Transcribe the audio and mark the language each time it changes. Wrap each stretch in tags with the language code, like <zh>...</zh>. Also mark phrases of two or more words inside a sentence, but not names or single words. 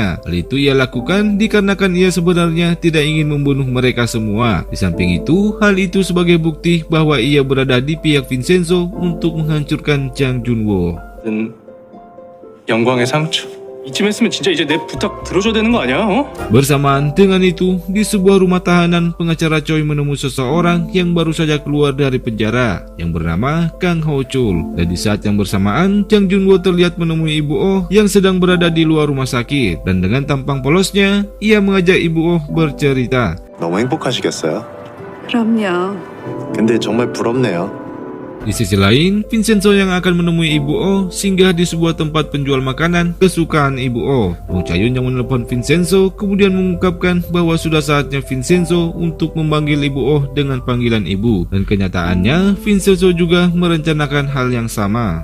<id>Hal itu ia lakukan dikarenakan ia sebenarnya tidak ingin membunuh mereka semua. Di samping itu, hal itu sebagai bukti bahwa ia berada di pihak Vincenzo untuk menghancurkan Jang Junwo.</id> <ko>영광의 상처. 이쯤 했으면 진짜 이제 내 부탁 들어줘야 되는 거 아니야?</ko> <id>Bersamaan dengan itu, di sebuah rumah tahanan, pengacara Choi menemui seseorang yang baru saja keluar dari penjara, yang bernama Kang Ho Chul. Dan di saat yang bersamaan, Jang Junwo terlihat menemui Ibu Oh yang sedang berada di luar rumah sakit. Dan dengan tampang polosnya, ia mengajak Ibu Oh bercerita.</id> <ko>너무 행복하시겠어요? 그럼요. 근데 정말 부럽네요.</ko> <id>Di sisi lain, Vincenzo yang akan menemui Ibu Oh singgah di sebuah tempat penjual makanan kesukaan Ibu Oh. Wong Chayun yang menelpon Vincenzo kemudian mengungkapkan bahwa sudah saatnya Vincenzo untuk memanggil Ibu Oh dengan panggilan Ibu. Dan kenyataannya, Vincenzo juga merencanakan hal yang sama.</id>